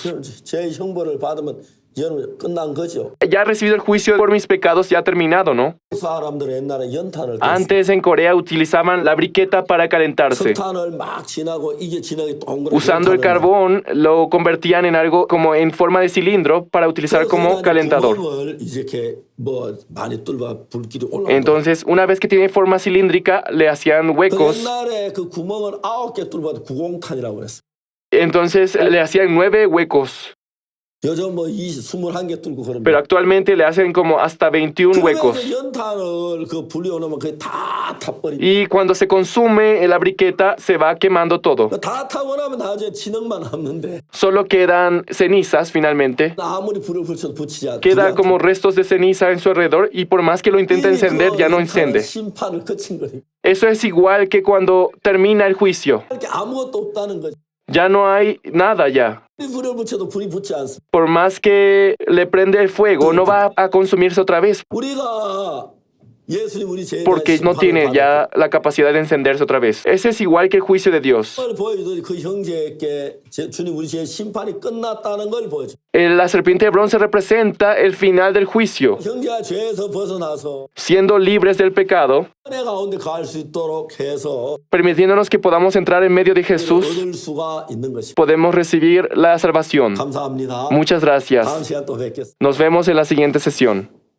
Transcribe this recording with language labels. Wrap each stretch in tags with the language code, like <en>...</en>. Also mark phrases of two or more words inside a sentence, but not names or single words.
<ko>제 형벌을 받으면 여러분 끝난 거죠.</ko> <es>Ya he recibido el juicio por mis pecados, ya ha terminado, ¿no?</es> <ko>사람들은 옛날에 연탄을</ko> <es>Antes en Corea utilizaban la briqueta para calentarse.</es> <ko>석탄을 막 지나고 이게 지나게 동그랗게</ko> <es>Usando el carbón, lo convertían en algo como en forma de cilindro para utilizar como calentador.</es> <ko>구멍을 이렇게 뭐 많이 뚫어 불길이 올라오고.</ko> <es>Entonces, una vez que tiene forma cilíndrica, le hacían huecos.</es> <ko>옛날에 그 구멍을 9개 뚫어도 구공탄이라고 그랬어.</ko> <es>Entonces, le hacían 9 huecos.</es> <ko>요즘 뭐 21개 뚫고 그러면.</ko> <es>Pero actualmente le hacen como hasta 21 huecos.</es> <ko>그 연탄을 그 불이 오르면 그게 다 타버리고.</ko> <es>Y cuando se consume la briqueta, se va quemando todo.</es> <ko>다 타고 나면 나중에 진흙만 남는데</ko> <es>Solo quedan cenizas finalmente.</es> <ko>아무리 불을 붙여도 붙이지 않아.</ko> <es>Queda como restos de ceniza en su alrededor y por más que lo intenta encender, ya no enciende.</es> <ko>심판을 거친 거니.</ko> <es>Eso es igual que cuando termina el juicio.</es> <ko>이렇게 아무것도 없다는 거지.</ko> <es>Ya no hay nada ya.</es> <ko>불을 붙여도 불이 붙지 않습니다.</ko> <es>Por más que le prende el fuego, no va a consumirse otra vez</es> <ko>우리가 예수님 우리 죄에 대한</ko> <es>porque no</es> <ko>심판을</ko> <es>tiene</es> <ko>받았고</ko> <es>ya la capacidad de encenderse otra vez. Ese es igual que el juicio de Dios.</es> <ko>그걸 보여주더니 그 형제에게 주님 우리 죄의 심판이 끝났다는 걸 보여줘.</ko> <es>La serpiente de bronce representa el final del juicio.</es> <ko>형제가 죄에서 벗어나서</ko> <es>Siendo libres del pecado,</es> <ko>은혜 가운데 갈 수 있도록 해서</ko> <es>permitiéndonos que podamos entrar en medio de Jesús,</es> <ko>얻을 수가 있는 것입니다.</ko> <es>podemos recibir la salvación.</es> <ko>감사합니다.</ko> <es>Muchas gracias.</es> <ko>다음 시간 또 뵙겠습니다.</ko> <es>Nos vemos en la siguiente sesión.</es>